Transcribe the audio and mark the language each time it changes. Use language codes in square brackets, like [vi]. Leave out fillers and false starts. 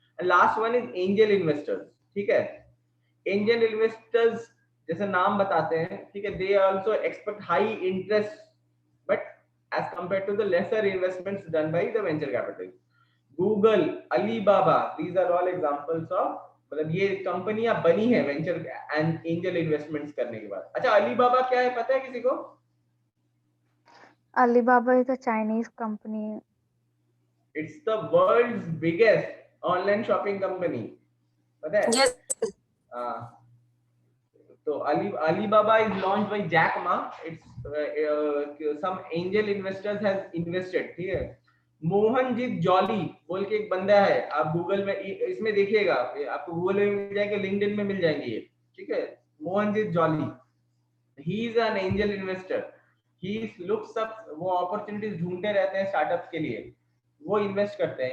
[en] Last one is angel investors, ठीक है। Angel investors [hi] जैसे नाम बताते हैं, ठीक है, [en] They also expect high interest but as compared to the lesser investments done by the venture capitalist. [hi] Google, Alibaba, [en] these are all examples of, [hi] मतलब ये कंपनियां बनी है [en] venture and angel investments [hi] करने के बाद। अच्छा, अलीबाबा क्या है पता है किसी को? [en] Alibaba is a Chinese company. It's the world's biggest online shopping company, [hi] पता है? [en] Yes. तो Alibaba is launched by Jack Ma. It's some angel investors has invested, [hi] ठीक है। मोहनजीत जॉली बोल के एक बंदा है, आप गूगल में इसमें देखिएगा, आपको गूगल में मिल जाएंगे, लिंक्डइन में मिल जाएंगे ये, ठीक है। Mohanjit jolly, [en] he is an angel investor. He looks up, [hi] वो अपॉर्चुनिटीज ढूंढते रहते हैं स्टार्टअप्स के लिए, वो इन्वेस्ट करते हैं.